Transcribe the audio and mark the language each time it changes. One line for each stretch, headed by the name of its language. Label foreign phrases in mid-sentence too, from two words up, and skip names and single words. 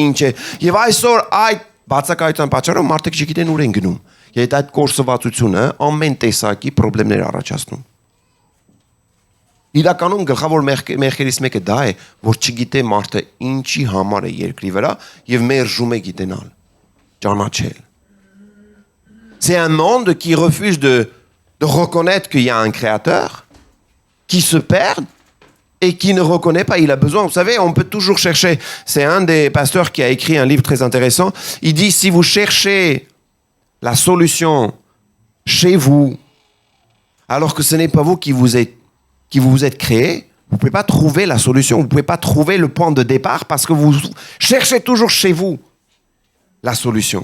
Armenian: ինչ է։ Եվ այսօր այդ բացակայության պատճառով մարդիկ չգիտեն ուր են գնում։ Եվ այդ կորսվածությունը ամեն տեսակի խնդիրներ առաջացնում։ Իրականում գլխավոր մեղքերից մեկը դա է, որ չգիտե մարդը ինչի համար է երկրի վրա եւ մերժում է գիտենալ, ճանաչել։
French: C'est un monde qui refuse de reconnaître qu'il y a un créateur, qui se perd et qui ne reconnaît pas, il a besoin. Vous savez, on peut toujours chercher. C'est un des pasteurs qui a écrit un livre très intéressant. Il dit, si vous cherchez la solution chez vous, alors que ce n'est pas vous qui vous êtes créé, vous ne pouvez pas trouver la solution, vous ne pouvez pas trouver le point de départ parce que vous cherchez toujours chez vous la solution.